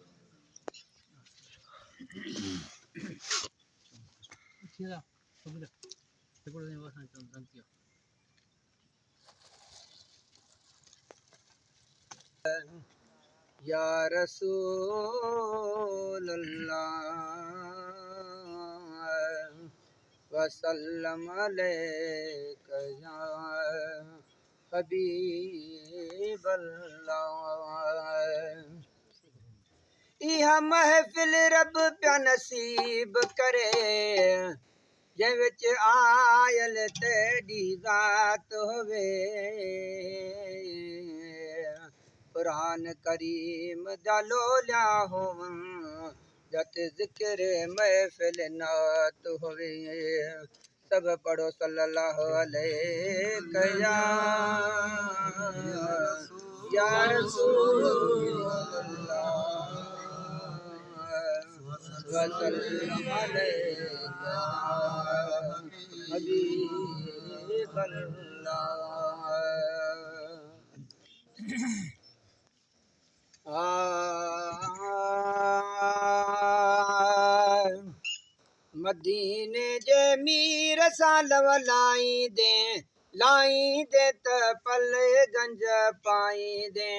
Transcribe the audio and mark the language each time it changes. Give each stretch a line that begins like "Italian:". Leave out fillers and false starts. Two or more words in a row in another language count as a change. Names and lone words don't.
Arabic: يا رسول الله وسلم عليك يا حبيب الله.
Saraiki: इहा महफिल रब प्या नसीब करे जंहिं विच आयल तेॾी ज़ात होवे। कुरान करीम जा लोलिया होवन जत ज़िक्र महफिल नात होवे। सब पढ़ो
Arabic: صلى الله عليه يا رسول الله وسلم عليك حبيب الله.
Saraiki: मदीने जे मीर सां लवलाईंदे लाईंदे त पले गंज पाईंदे।